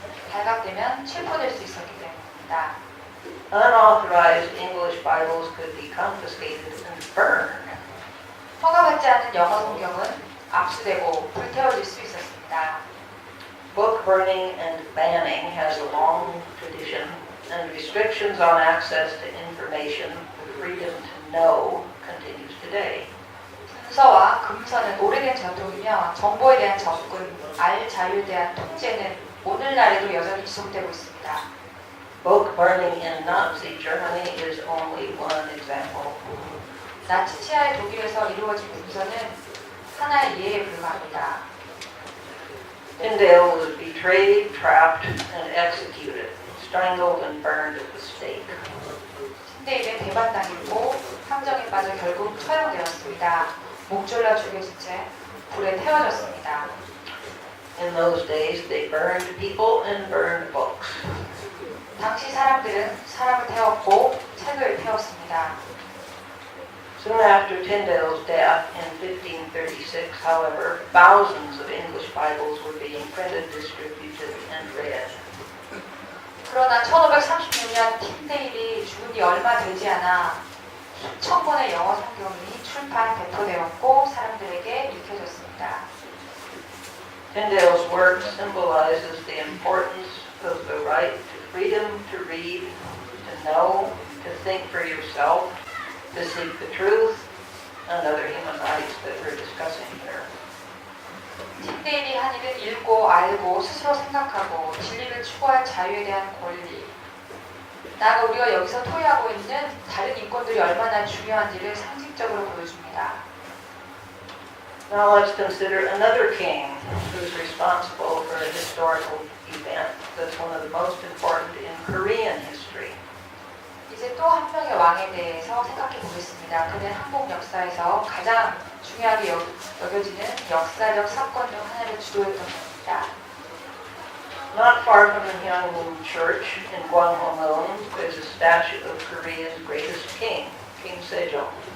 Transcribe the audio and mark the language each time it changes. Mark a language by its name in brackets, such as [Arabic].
[Korean] 발각되면 체포될 수 있었기 때문입니다. [English] Unauthorized English Bibles could be confiscated and burned. [Korean] 허가받지 않은 영어 성경은 압수되고 불태워질 수 있었습니다. [English] Book burning and banning has a long tradition, and restrictions on access to information, the freedom to know, continues today. [Korean] 문서와 금서는 오래된 전통이며 정보에 대한 접근, 알 자유에 대한 통제는 오늘날에도 여전히 지속되고 있습니다. [English] Book burning in Nazi Germany is only one example. [Korean] 나치 치하의 독일에서 이루어진 문서는 하나의 예에 불과합니다. [English] Tyndale was betrayed, trapped, and executed, strangled and burned at the stake. [Korean] 틴데일은 배반당했고 함정에 빠져 결국 처형되었습니다. 목 졸라 죽여진 채 불에 태워졌습니다. [English] In those days, they burned people and burned books. [Korean] 당시 사람들은 사람을 태웠고 책을 태웠습니다. [English] Soon after Tyndale's death in 1536, however, thousands of English Bibles were being printed, distributed, and read. [Korean] 그러나 1536년 틴데일이 죽은 지 얼마 되지 않아 수천 권의 영어 성경이 출판, 배포되었고 사람들에게 읽혀졌습니다. [English] Tyndale's work symbolizes the importance of the right to freedom to read, to know, to think for yourself, to seek the truth, and other human rights that we're discussing here. [Korean] 틴데일이 한 일은 읽고 알고 스스로 생각하고 진리를 추구할 자유에 대한 권리, 나아가 우리가 여기서 토의하고 있는 다른 인권들이 얼마나 중요한지를 상징적으로 보여줍니다. [English] Now let's consider another king who's responsible for a historical event that's one of the most important in Korean history. [Korean] 이제 또 한 명의 왕에 대해서 생각해 보겠습니다. 그는 한국 역사에서 가장 중요하게 여겨지는 역사적 사건 중 하나를 주도했던 겁니다. [English] Not far from the Hyangwon Church in Gwanghwamun, there's a statue of Korea's greatest king, King Sejong.